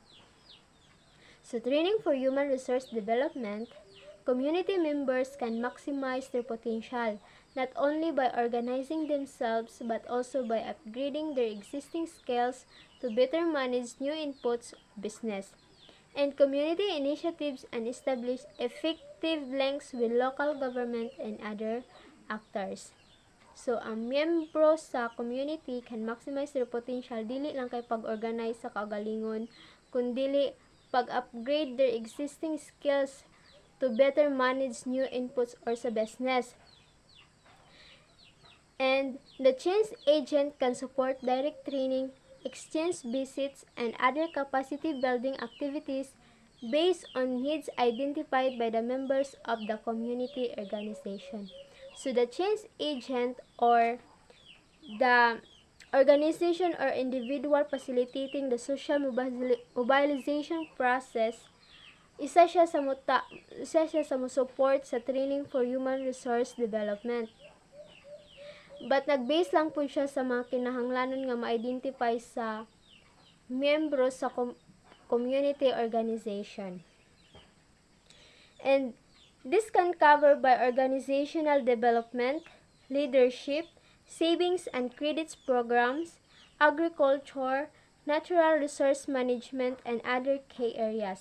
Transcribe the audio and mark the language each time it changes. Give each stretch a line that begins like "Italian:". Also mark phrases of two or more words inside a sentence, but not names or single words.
English: So training for human resource development, community members can maximize their potential not only by organizing themselves but also by upgrading their existing skills to better manage new inputs of business and community initiatives and establish effective links with local government and other actors. So,
Cebuano: ang miyembro sa community
English: can maximize their potential
Cebuano: dili lang kay pag-organize sa kagalingon, kundi pag-upgrade
English: their existing skills to better manage new inputs or sa business. And the change agent can support direct training, exchange visits, and other capacity building activities based on needs identified by the members of the community organization. So the change agent or the organization or individual facilitating the social mobilization process,
Cebuano: isa siya sa support sa
English: training for human resource development.
Cebuano: But nag-base lang po siya sa mga kinahanglanon nga ma-identify sa miyembro sa
English: community organization. And this can cover by organizational development, leadership, savings and credits programs, agriculture, natural resource management, and other key areas.